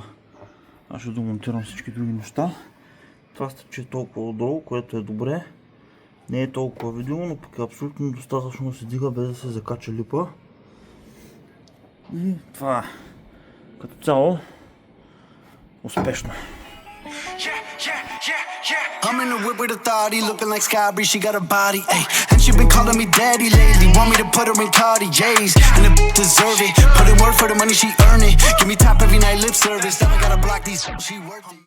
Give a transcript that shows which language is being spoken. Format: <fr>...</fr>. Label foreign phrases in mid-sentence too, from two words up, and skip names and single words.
<bg>Аз ще домонтирам всички други неща. Това стъпче е толкова отдолу, което е добре. Не е толкова видимо, но пък е абсолютно достатъчно да се дига без да се закача липа. И това е. Като цяло успешно.</bg> <en>I'm in the whip with authority, looking like Sky Bree, she got a body, ayy. And she been calling me daddy lately, want me to put her in Cartiers, and the deserve it. Put in work for the money, she earn it. Give me top every night, lip service. Never gotta block these, she worth it.</en>